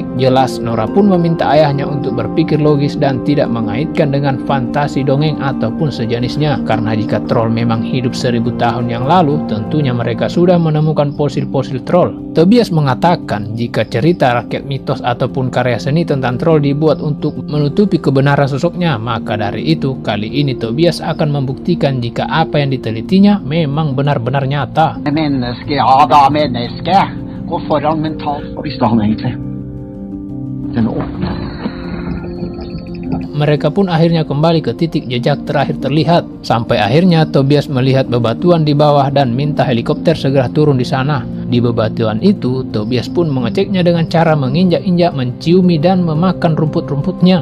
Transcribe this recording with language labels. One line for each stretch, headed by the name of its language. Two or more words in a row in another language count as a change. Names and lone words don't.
Indonesian: Jelas Nora pun meminta ayahnya untuk berpikir logis dan tidak mengaitkan dengan fantasi dongeng ataupun sejenisnya, karena jika troll memang hidup 1000 tahun yang lalu, tentunya mereka sudah menemukan fosil-fosil troll. Tobias mengatakan jika cerita rakyat mitos ataupun karya seni tentang troll dibuat untuk menutupi kebenaran sosoknya, maka dari itu kali ini Tobias akan membuktikan jika apa yang ditelitinya memang benar-benar nyata.
Norwegian: Menneske, ja da, menneske. Gå foran mentalt. Hva visste han egentlig? Den åpne.
Indonesian: Mereka pun akhirnya kembali ke titik jejak terakhir terlihat. Sampai akhirnya Tobias melihat bebatuan di bawah dan minta helikopter segera turun di sana. Di bebatuan itu, Tobias pun mengeceknya dengan cara menginjak-injak, menciumi dan memakan rumput-rumputnya.